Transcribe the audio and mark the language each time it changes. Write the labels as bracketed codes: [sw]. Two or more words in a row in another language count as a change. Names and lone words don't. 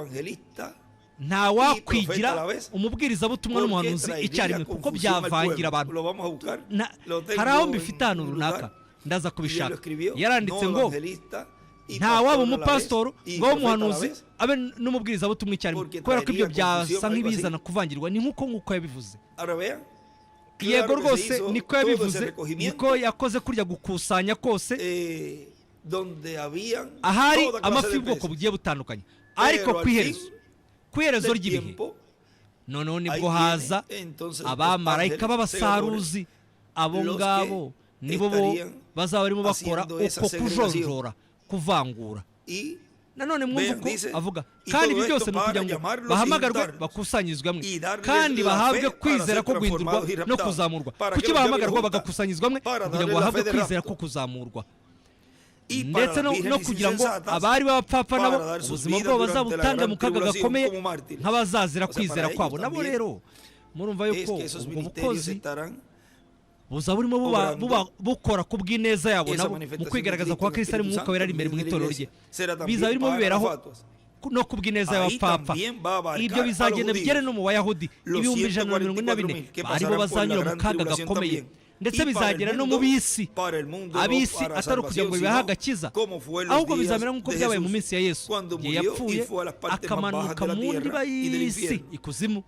[rw] nta wakwigira umubwirizabutumwa n'umuhanuzi icyarimwe kuko byavangira abantu hari aho mbifite ahantu runaka ndaza kubishaka yaranditse ngo nta waba umupasitori ngo abe umuhanuzi abe n'umubwirizabutumwa icyarimwe kubera ko ibyo byasa nk'ibizana kuvangirwa ni nk'uko yabivuze yego [es] claro que se [rw] rwose [es] hizo [rw] niko [es] todo ese [rw] yabivuze, [es] recogimiento, [rw] niko yakoze kurya gukusanya kose [es] donde habían [rw] ahari [es] toda clase [rw] amafi [es] de [rw] y'ubwoko [es] peces. [rw] bugiye butandukanye, ariko [es] Pero al [rw] ku iherezo [es] fin [rw] ku iherezo [es] del [rw] ry'ibihe [es] tiempo, [rw] noneho [es] ahí [rw] nibwo [es] viene, [rw] haza [es] entonces, [rw] abamarayika [es] los [rw] b'abasaruzi, abo [es] los [rw] ngabo [es] que [rw] nibo bo [es] estarían [rw] bazaba barimo bakora [es] haciendo esa [rw] uko [es] segregación. [rw] kujonjora, kuvangura. [es] y [rw] nanone mwumva [es] Vean, [rw] uko [es] dice, [rw] avuga [es] y [rw] kandi [es] todo [rw] ibyo byose [es] esto [rw] ni ukugira [es] para [rw] ngo [es] llamarlos [rw] bahamagarwe [es] y juntarlos, [rw] bakusanyirizwe hamwe [es] y darles [rw] kandi [es] la [rw] bahabwe [es] fe para [rw] kwizera [es] ser [rw] ko guhindurwa [es] transformados y [rw] no [es] raptados. [rw] kuzamurwa. [es] Para [rw] Kuki [es] que los [rw] bahamagarwa [es] llamen [rw] bagakusanyirizwa hamwe [es] para [rw] kugira ngo [es] darles la [rw] bahabwe [es] fe de [rw] kwizera [es] rapto. [rw] ko kuzamurwa, [es] y para [rw] ndetse [es] las [rw] no [es] vírgenes [rw] kugira ngo [es] insensatas, [rw] abari b'abapfapfa [es] para [rw] nabo [es] dar sus [rw] ubuzima [es] vidas [rw] bwabo [es] durante la [rw] bazabutanga [es] gran [rw] mu kaga [es] tribulación [rw] gakomeye [es] como mártires. [rw] nk'abazazira [es] O sea, [rw] kwizera [es] para [rw] kwabo. [es] ellos [rw] Nabo [es] también [rw] rero murumva [es] es [rw] yuko [es] que esos [rw] ubwo [es] ministerios [rw] bukozi [es] estarán [rw] buza burimo bukora ku bw'ineza yabo nabo mu kwigaragaza kwa Kristo ari mu mwuka wera ari imbere mu itorero rye, biza birimo biberaho no ku bw'ineza y'abapfapfa. Ibyo bizagenda bigere no mu Bayahudi 144,000 aribo bazanyura mu kaga gakomeye, ndetse bizagera no mu b'isi, ab'isi atari ukugira ngo bibahe agakiza, ahubwo bizamera nk'uko byabaye mu minsi ya Yesu igihe yapfuye akamanuka mu ndiba y'isi ikuzimu.